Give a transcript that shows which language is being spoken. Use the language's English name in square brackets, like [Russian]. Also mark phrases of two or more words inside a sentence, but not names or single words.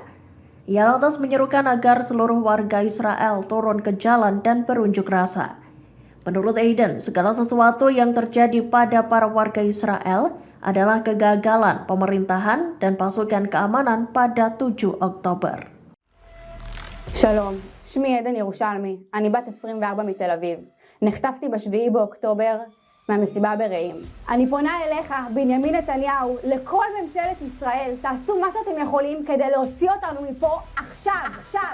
[Indonesian] Ia lantas menyerukan agar seluruh warga Israel turun ke jalan dan berunjuk rasa. Menurut Eden, segala sesuatu yang terjadi pada para warga Israel adalah kegagalan pemerintahan dan pasukan keamanan pada 7 Oktober. [Hebrew] שלום, שמי עדן ירושלמי, אני בת 24 מתל אביב. נחטפתי ב7 באוקטובר מהמסיבה ברעים. אני פונה אליך, בנימין נתניהו, לכל ממשלת ישראל, תעשו מה שאתם יכולים כדי להוציא אותנו מפה עכשיו.